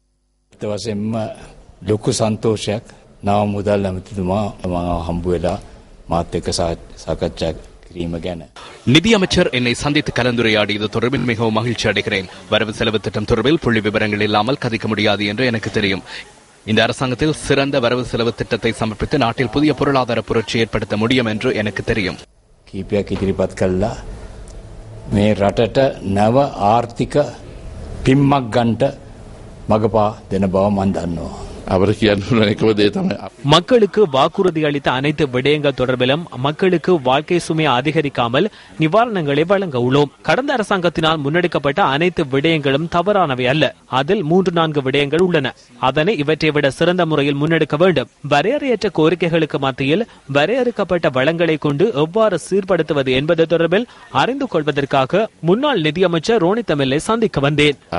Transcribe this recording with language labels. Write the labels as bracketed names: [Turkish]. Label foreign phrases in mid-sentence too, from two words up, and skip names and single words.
[Tamil] நிதியமைச்சர் என்னை சந்தித்து கலந்துரையாடியது தொடர்பில் மிகவும் மகிழ்ச்சி அடைகிறேன். வரவு செலவு திட்டம் தொடர்பில் புள்ளி விவரங்கள் இல்லாமல் கதைக்க முடியாது என்று எனக்கு தெரியும். இந்த அரசாங்கத்தில் சிறந்த வரவு செலவு திட்டத்தை சமர்ப்பித்து நாட்டில் புதிய பொருளாதார புரட்சி ஏற்படுத்த முடியும் என்று எனக்கு தெரியும். [Sinhala] මේ රටට නව ආර්ථික පිම්මක් ගන්නට මගපා දෙන බව මම දන්නවා. [Tamil] மக்களுக்கு வாக்குறுதி அளித்த அனைத்து விடயங்கள் தொடர்பிலும் மக்களுக்கு வாழ்க்கை சுமையை அதிகரிக்காமல் நிவாரணங்களை வழங்க உள்ளோம். கடந்த அரசாங்கத்தினால் முன்னெடுக்கப்பட்ட அனைத்து விடயங்களும் தவறானவை அல்ல. அதில் 3-4 விடயங்கள் உள்ளன. அதனை இவற்றை விட சிறந்த முறையில் முன்னெடுக்க வேண்டும். வரையறையற்ற கோரிக்கைகளுக்கு மத்தியில் வரையறுக்கப்பட்ட வளங்களை கொண்டு எவ்வாறு சீர்படுத்துவது என்பது தொடர்பில் அறிந்து கொள்வதற்காக முன்னாள் நிதியமைச்சர் ரோனித் எம்எல்ஏ சந்திக்க வந்தேன்.